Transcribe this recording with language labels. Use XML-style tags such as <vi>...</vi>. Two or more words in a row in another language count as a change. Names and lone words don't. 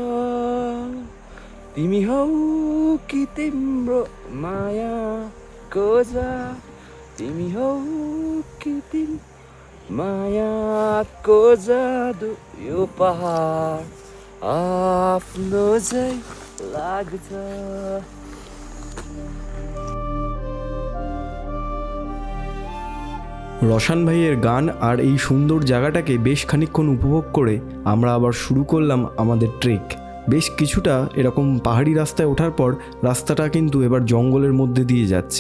<ne>तिमी हौ कि तिम्रो माया कोजा, तिमी हौ कि तिमी माया जादु यो पहाड आफ्नो चाहिँ लाग्छ।</ne> <bn>রশান ভাইয়ের গান আর এই সুন্দর জায়গাটাকে বেশ খানিকক্ষণ উপভোগ করে আমরা আবার শুরু করলাম আমাদের ট্রেক। বেশ কিছুটা এরকম পাহাড়ি রাস্তায় ওঠার পর রাস্তাটা কিন্তু এবার জঙ্গলের মধ্যে দিয়ে যাচ্ছে।</bn>